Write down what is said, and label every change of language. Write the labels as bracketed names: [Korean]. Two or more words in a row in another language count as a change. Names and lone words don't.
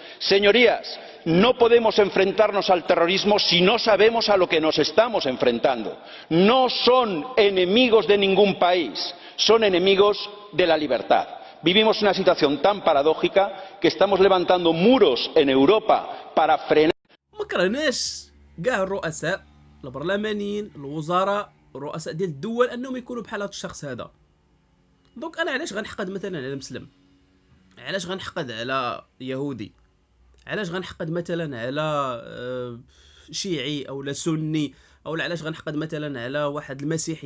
[Spanish] Señorías, no podemos enfrentarnos al terrorismo si no sabemos a lo que nos estamos enfrentando. No son enemigos de ningún país, son enemigos de la libertad. Vivimos una situación tan paradójica que estamos levantando muros en Europa para frenar. [Arabic] ما كرهناش كاع الرؤساء البرلمانيين الوزراء الرؤساء ديال الدول انهم يكونوا بحال هذا الشخص هذا. دونك انا علاش غنحقد مثلا على مسلم؟ علاش غنحقد على يهودي؟ علاش غنحقد مثلا على شيعي او لا سني، او علاش غنحقد مثلا على واحد المسيحي؟